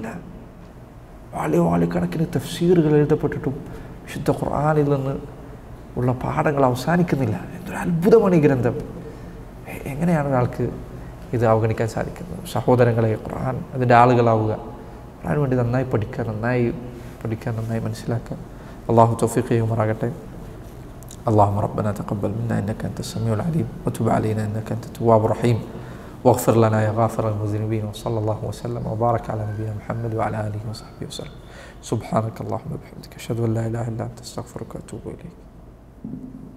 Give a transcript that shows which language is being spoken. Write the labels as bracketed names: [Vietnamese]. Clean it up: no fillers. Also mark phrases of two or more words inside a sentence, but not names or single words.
[Malayalam] വാളിക്കണക്കിന് തഫ്സീറുകൾ എഴുതപ്പെട്ടിട്ടും വിശുദ്ധ ഖുർആനിൽ നിന്ന് ഉള്ള പാഠങ്ങൾ അവസാനിക്കുന്നില്ല. എന്തൊരു അത്ഭുതമാണ് ഈ ഗ്രന്ഥം. എങ്ങനെയാണ് ഒരാൾക്ക് ഇത് അവഗണിക്കാൻ സാധിക്കുന്നത്? സഹോദരങ്ങളെ, ഖുർആൻ അതിൻ്റെ ആളുകളാവുക, ഖുർആന് വേണ്ടി നന്നായി പഠിക്കുക, നന്നായി മനസ്സിലാക്കുക. അള്ളാഹു തൗഫീഖ് ചെയ്യുമാറാകട്ടെ. [Arabic] اللهم ربنا تقبل منا إنك أنت السميع العليم وتب علينا إنك أنت التواب الرحيم واغفر لنا يا غافر المذنبين وصلى الله وسلم وبارك على نبينا محمد وعلى آله وصحبه وسلم. سبحانك اللهم وبحمدك أشهد أن لا إله إلا أنت أستغفرك وأتوب إليك.